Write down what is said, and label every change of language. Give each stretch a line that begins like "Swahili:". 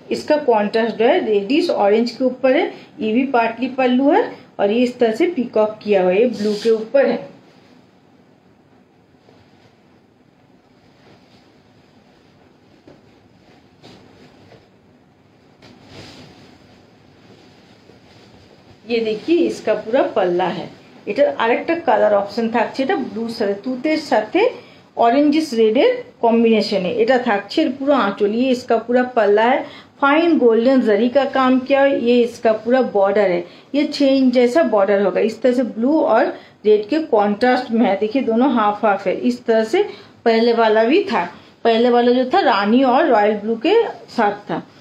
Hindi: इसका कॉन्ट्रास्ट जो है रेडिश ऑरेंज के ऊपर है। ये भी पाटली पल्लू है और ये इस तरह से पीकॉक किया हुआ है, ये ब्लू के ऊपर है। ये देखिए इसका पूरा पल्ला है।
Bangla: এটার আরেকটা কালার অপশন থাকছে, এটা ব্লু সাথে তুতের সাথে
Hindi: ऑरेंजिस रेडर कॉम्बिनेशन है।
Bangla: এটা থাকছে পুরো आंचल।
Hindi: ये इसका पूरा पल्ला है, फाइन गोल्डन जरी का काम किया है। ये इसका पूरा बॉर्डर है, ये चेन जैसा बॉर्डर होगा। इस तरह से ब्लू और रेड के कॉन्ट्रास्ट में है, देखिए दोनों हाफ हाफ है। इस तरह से पहले वाला भी था, पहले वाला जो था रानी और रॉयल ब्लू के साथ था।